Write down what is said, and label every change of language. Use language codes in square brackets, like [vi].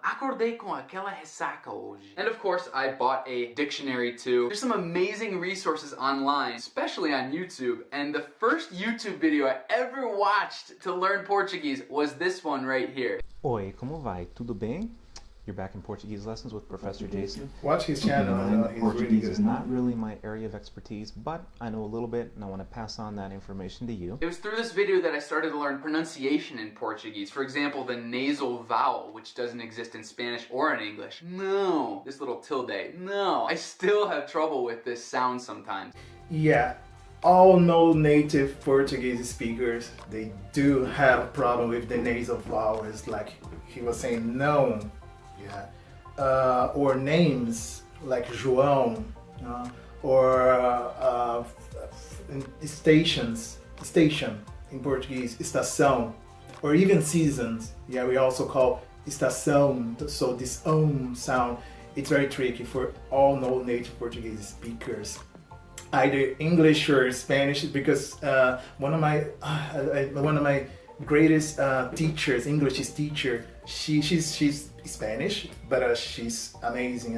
[pt] Acordei com aquela ressaca hoje. [en] And of course, I bought a dictionary too. There's some amazing resources online, especially on YouTube. And the first YouTube video I ever watched to learn Portuguese was this one right here. [pt] Oi, como vai? Tudo bem? [en] You're back in Portuguese lessons with Professor Jason. Watch his channel. He's Portuguese really good. is not really my area of expertise, but I know a little bit and I want to pass on that information to you. It was through this video that I started to learn pronunciation in Portuguese. For example, the nasal vowel, which doesn't exist in Spanish or in English. No. This little tilde. No. I still have trouble with this sound sometimes. Yeah, all no-native Portuguese speakers, they do have a problem with the nasal vowels, like he was saying no. Yeah, or names like João, or station in Portuguese, estação, or even seasons. Yeah, we also call estação. So this sound, it's very tricky for all no-native Portuguese speakers, either English or Spanish, because one of my greatest teachers, English teacher, she's Spanish, but she's amazing.